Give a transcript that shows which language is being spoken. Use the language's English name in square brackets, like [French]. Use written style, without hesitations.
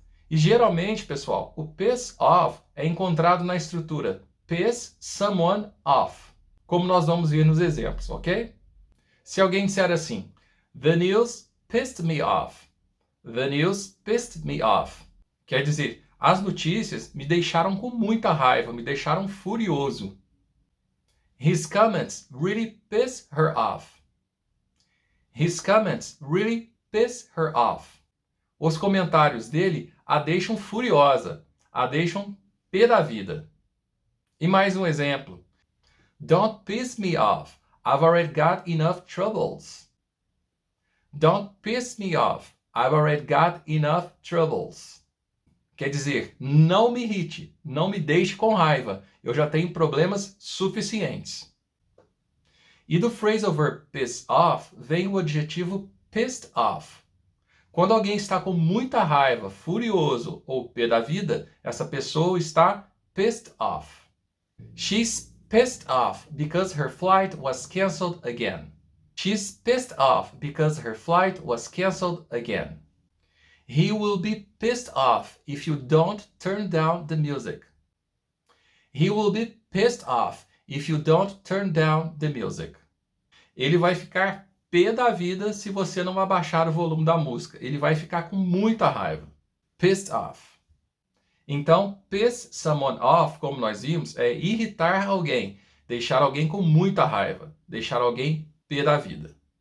[Portuguese] E geralmente, pessoal, o piss off é encontrado na estrutura piss someone off, como nós vamos ver nos exemplos, ok? Se alguém disser assim, [English] the news pissed me off. The news pissed me off. [Portuguese] Quer dizer, as notícias me deixaram com muita raiva, me deixaram furioso. [English] His comments really piss her off. His comments really piss her off. [Portuguese] Os comentários dele a deixam furiosa, a deixam pé da vida. E mais um exemplo. [English] Don't piss me off. I've already got enough troubles. Don't piss me off. I've already got enough troubles. [Portuguese] Quer dizer, não me irrite, não me deixe com raiva. Eu já tenho problemas suficientes. E do phrasal verb piss off vem o adjetivo pissed off. Quando alguém está com muita raiva, furioso ou pé da vida, essa pessoa está pissed off. [English] She's pissed off because her flight was canceled again. She's pissed off because her flight was canceled again. He will be pissed off if you don't turn down the music. He will be pissed off if you don't turn down the music. [Portuguese] Ele vai ficar pé da vida se você não abaixar o volume da música. Ele vai ficar com muita raiva. Pissed off. Então, piss someone off, como nós vimos, é irritar alguém, deixar alguém com muita raiva, deixar alguém pé da vida.